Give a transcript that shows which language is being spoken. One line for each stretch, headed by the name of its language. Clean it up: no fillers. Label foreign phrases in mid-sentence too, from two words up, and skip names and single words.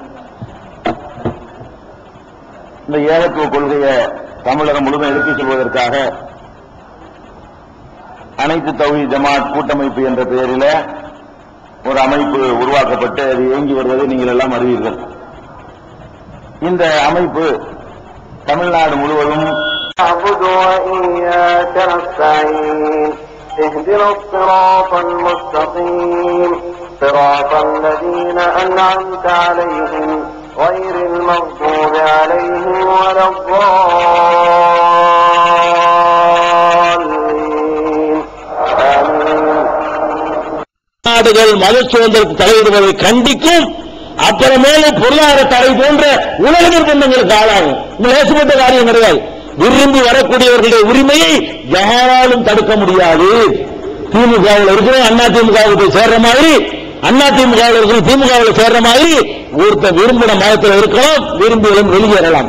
Tamil: இந்த ஏகத்துவ கொள்கையை தமிழகம் முழுவதும் எடுத்துச் செல்வதற்காக அனைத்து தௌஹீத் ஜமாத் கூட்டமைப்பு என்ற பெயரில் ஒரு அமைப்பு உருவாக்கப்பட்டு அது இயங்கி வருவதை நீங்கள் எல்லாம் அறிவீர்கள். இந்த அமைப்பு தமிழ்நாடு முழுவதும்
Arabic: اهدنا الصراط المستقيم صراط الذين أنعمت عليهم غير المغضوب عليهم ولا الضالين آمين.
Tamil: நாடுகள் மத சுதந்திரத்தை தலையிடுவதை கண்டிக்கும். அப்புறமேல பொருளாதார தடை போன்ற உலக நிர்பந்தங்களுக்கு ஆளாகும். லேசப்பட்ட காரியம் கிடையாது. விரும்பி வரக்கூடியவர்களுடைய உரிமையை யாராலும் தடுக்க முடியாது. திமுகவில் இருக்கிற அண்ணா திமுகவுக்கு சேர்ற மாதிரி, அண்ணா திமுகவில் இருக்கிற திமுகவில் சேர்ற மாதிரி ஒருத்தர் விரும்பின மதத்தில் இருக்கலாம், விரும்பியதும் வெளியேறலாம்.